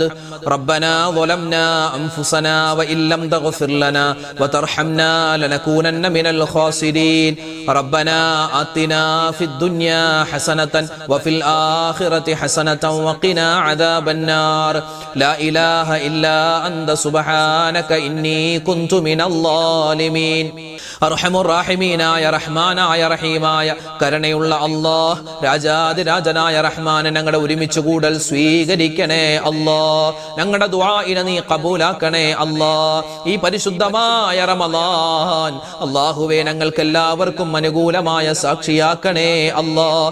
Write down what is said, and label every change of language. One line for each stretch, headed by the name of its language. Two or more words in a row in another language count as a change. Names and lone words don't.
Arabic: ربنا ظلمنا أنفسنا وإن لم تغفر لنا وترحمنا لنكونن من الخاسرين ربنا آتنا في الدنيا حسنة وفي الآخرة حسنة وقنا عذاب النار لا إله إلا أنت سبحانك إني كنت من الظالمين
Malayalam: അർഹമുർ-റഹീമീനായ റഹ്മാനായ റഹീമായ കരുണയുള്ള അല്ലാഹ്, രാജാതിരാജനായ റഹ്മാനെ ഞങ്ങളുടെ ഒരുമിച്ച് കൂടൽ സ്വീകരിക്കണേ അല്ലാഹ്. ഞങ്ങളുടെ ദുആഇനെ നീ കബൂലാക്കണേ അല്ലാഹ്. ഈ പരിശുദ്ധമായ റമളാൻ അല്ലാഹുവേ ഞങ്ങൾക്ക് എല്ലാവർക്കും അനുകൂലമായ സാക്ഷിയാക്കണേ അല്ലാഹ്.